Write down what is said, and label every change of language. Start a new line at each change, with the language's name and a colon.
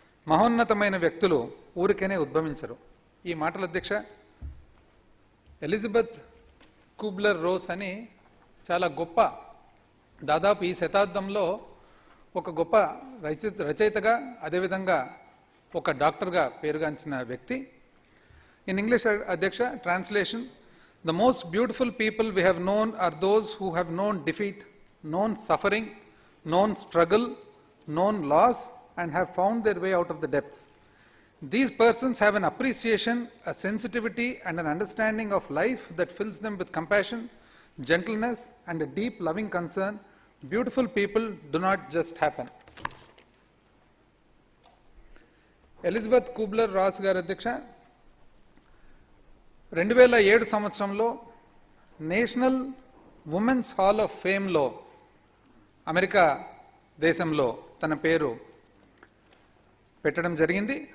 Telugu: మహోన్నతమైన వ్యక్తులు ఊరికేనే ఉద్భవించరు. ఈ మాటల అధ్యక్ష ఎలిజబెత్ కూబ్లర్ రోస్ అని చాలా గొప్ప, దాదాపు ఈ శతాబ్దంలో ఒక గొప్ప రచయితగా, అదేవిధంగా ఒక డాక్టర్గా పేరుగాంచిన వ్యక్తి. ఇన్ ఇంగ్లీష్ అధ్యక్ష translation,
English: the most beautiful people we have known are those who have known defeat, known suffering, known struggle, known loss, and have found their way out of the depths. These persons have an appreciation, a sensitivity, and an understanding of life that fills them with compassion, gentleness, and a deep loving concern. Beautiful people do not just happen.
Telugu: Elizabeth కూబ్లర్ Ross గారు అధ్యక్ష 2007 సంవత్సరంలో national women's hall of ఫేమ్లో America దేశంలో తన పేరు పెట్టడం జరిగింది.